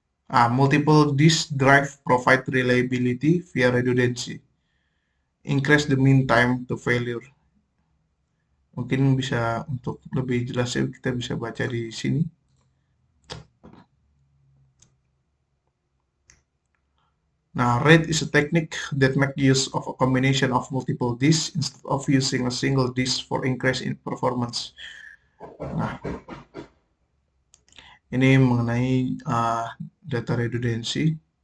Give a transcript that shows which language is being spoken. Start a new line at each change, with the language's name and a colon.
English: Multiple disk drive provide reliability via redundancy. Increase the mean time to failure.
Indonesian: Mungkin bisa untuk lebih jelasnya kita bisa baca di sini.
English: Now, RAID is a technique that makes use of a combination of multiple disks instead of using a single disk for increase in performance.
Indonesian: Nah, ini mengenai data redundancy.